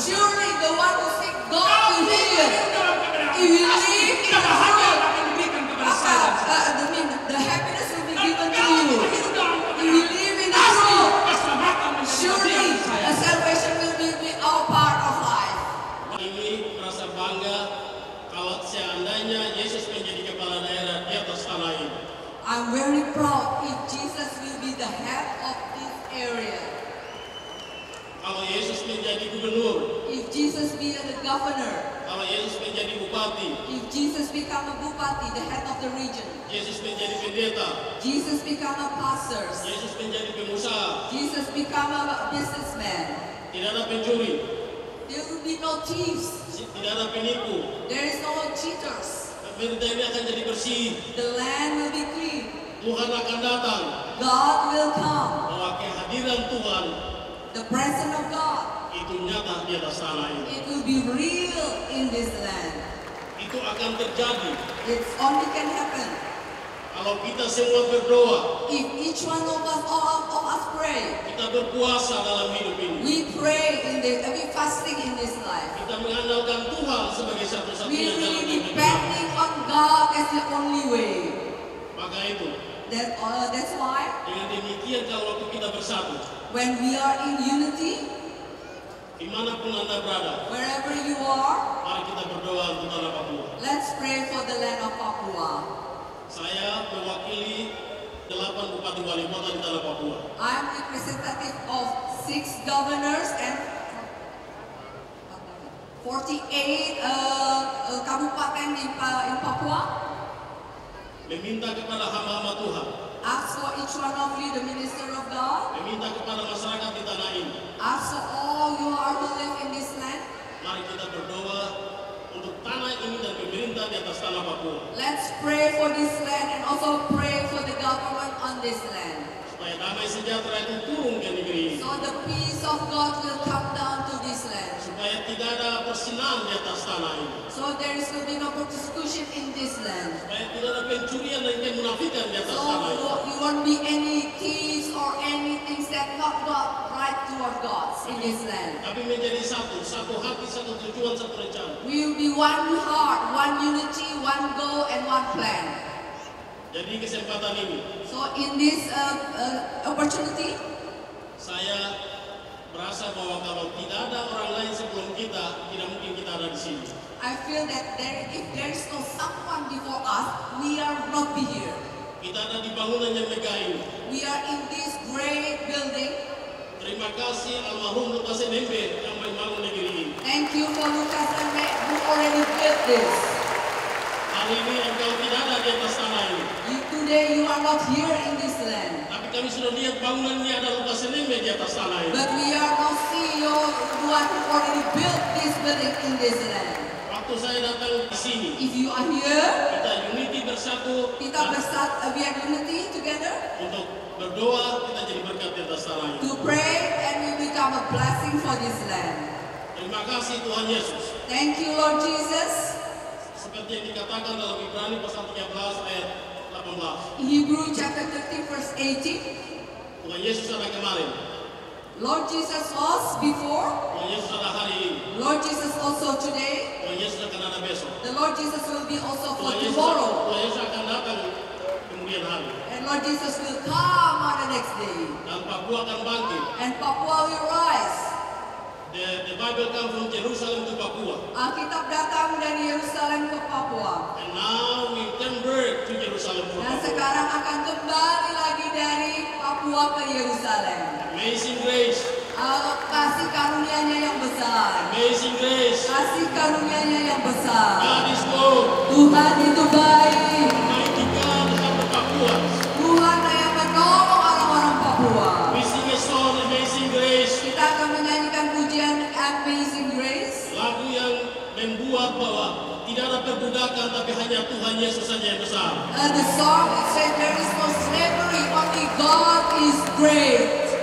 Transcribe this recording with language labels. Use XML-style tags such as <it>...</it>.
<en>surely the one who sick God</en> <id>Kalau</id> <en>will</en> <id>kita</id> <en>heal.</en> <id>hidup dalam kebenaran,</id> <en>If we</en> <id>pasti</id> <en>live in the</en> <id>kebahagiaan</id> <en>truth,</en> <id>akan diberikan kepada saya dan saudara.</id> <en>the happiness will be</en> <id>Dan</id> <en>given to</en> <id>kalau</id> <en>you.</en> <id>kita hidup dalam</id> <en>If we</en> <id>kebenaran,</id> <en>live in the</en> <id>pasti</id> <en>truth,</en> <id>keselamatan menjadi</id> <en>surely</en> <id>bagian saya.</id> <en>the salvation will be our part of life.</en> <id>Ini merasa bangga kalau seandainya Yesus menjadi kepala daerah di atas tanah ini.</id> <en>I'm very proud if Jesus will be the head of this area.</en> <id>Kalau Yesus menjadi gubernur,</id> <en>If Jesus be the governor,</en> <id>kalau Yesus menjadi bupati,</id> <en>if Jesus become a bupati, the head of the region,</en> <id>Yesus menjadi pendeta,</id> <en>Jesus become a pastor,</en> <id>Yesus menjadi pengusaha,</id> <en>Jesus become a businessman,</en> <id>tidak ada pencuri,</id> <en>there will be no thieves,</en> <id>tidak ada penipu.</id> <en>there is no cheaters,</en> <id>Pemerintah ini akan jadi bersih.</id> <en>the land will be clean,</en> <id>Tuhan akan datang</id> <en>God will come,</en> <id>bahwa kehadiran Tuhan</id> <en>the presence of God,</en> <id>itu nyata di atas tanah ini.</id> <en>it will be real in this land.</en> <id>Itu akan terjadi</id> <en>It only can happen</en> <id>kalau kita semua berdoa,</id> <en>if each one of us, all of us pray.</en> <id>kita berpuasa dalam hidup ini.</id> <en>We pray in this, we fasting in this life.</en> <id>Kita mengandalkan Tuhan sebagai</id> <en>We</en> <id>satu-satunya jalan</id> <en>really</en> <id>yang benar.</id> <en>depending on God as the only way.</en> <id>Maka itu,</id> <en>That's why</en> <id>dengan demikian kalau waktu kita bersatu,</id> <en>when we are in unity,</en> <id>dimanapun Anda berada,</id> <en>wherever you are,</en> <id>mari kita berdoa untuk tanah Papua.</id> <en>let's pray for the land of Papua.</en> <id>Saya mewakili 8 bupati wali kota di tanah Papua.</id> <en>I'm representative of 6 governors and 48 kabupaten in Papua.</en> <id>Meminta kepada hamba-hamba Tuhan,</id> <en>Ask for each one of you, the minister of God.</en> <id>meminta kepada masyarakat di tanah ini.</id> <en>Ask for all you are who live in this land.</en> <id>Mari kita berdoa untuk tanah ini dan pemerintah di atas tanah Papua.</id> <en>Let's pray for this land and also pray for the government on this land.</en> <id>Supaya damai sejahtera itu turun ke negeri ini.</id> <en>So the peace of God will come down to this land.</en> <id>Supaya tidak ada persinahan di atas tanah ini.</id> <en>So there is will be no persecution in this land.</en> <id>Supaya tidak ada pencurian dan kemunafikan di atas</id> <en>So</en> <id>tanah ini.</id> <en>you won't be any thieves or anything that not right toward God in this land.</en> <id>Tapi menjadi satu hati, satu tujuan, satu rencana.</id> <en>We will be one heart, one unity, one goal, and one plan.</en> <id>Jadi kesempatan ini,</id> <en>So in this opportunity,</en> <id>saya merasa bahwa kalau tidak ada orang lain sebelum kita, tidak mungkin kita ada di sini.</id> <en>I feel that if there is no someone before us, we are not be here.</en> <id>Kita ada di bangunan yang megah ini.</id> <en>We are in this great building.</en> <id>Terima kasih almarhum Lukas NMB yang membangun negeri ini.</id> <en>Thank you for Lucas and Matt who already built this.</en> <id>Hari ini engkau tidak ada di atas tanah ini.</id> <en>You do today you are not here in this land.</en> <id>Tapi kami sudah lihat bangunan ini ada luka seneme di atas tanah ini.</id> <en>But we are not seeing you one who already built this building in this land.</en> <id>Waktu saya datang di sini,</id> <en>If you are here,</en> <id>kita unity bersatu kita bersatu,</id> <en>we are unity together</en> <id>untuk berdoa, kita jadi berkat di atas tanah ini.</id> <en>to pray and we become a blessing for this land.</en> <id>Terima kasih Tuhan Yesus.</id> <en>Thank you, Lord Jesus.</en> <id>Seperti yang dikatakan dalam Ibrani pasal 13 ayat 18.</id> <en>Hebrew chapter 13 verse 18.</en> <id>Tuhan Yesus ada kemarin,</id> <en>Lord Jesus was before.</en> <id>Tuhan Yesus ada hari ini,</id> <en>Lord Jesus also today.</en> <id>Tuhan Yesus akan ada besok.</id> <en>The Lord Jesus will be also for</en> <id>Tuhan</id> <en>tomorrow.</en> <id>Yesus akan datang kemudian hari.</id> <en>And Lord Jesus will come on the next day.</en> <id>Dan Papua akan bangkit.</id> <en>And Papua will rise. The Bible comes from Jerusalem to Papua.</en> <id>Alkitab datang dari Yerusalem ke Papua.</id> <en>And now we turn back to Jerusalem from</en> <id>Dan</id> <en>Papua.</en> <id>sekarang akan kembali lagi dari Papua ke Yerusalem.</id> <en>Amazing grace.</en> <id>Kasih karunia-Nya yang besar.</id> <en>Amazing grace.</en> <id>Kasih karunia-Nya yang besar.</id> <en>God is good.</en> <id>Tuhan itu baik.</id> <en>Mighty God of the Papua.</en> <id>Tuhan yang menolong orang-orang Papua.</id> <en>We sing a song, Amazing Grace.</en> <id>Kita akan menyanyikan pujian Amazing Grace. Lagu yang membuat bahwa tidak ada perbudakan, tapi hanya Tuhan Yesus saja yang besar.</id> <en>The song says there is no slavery, only God is great.</en>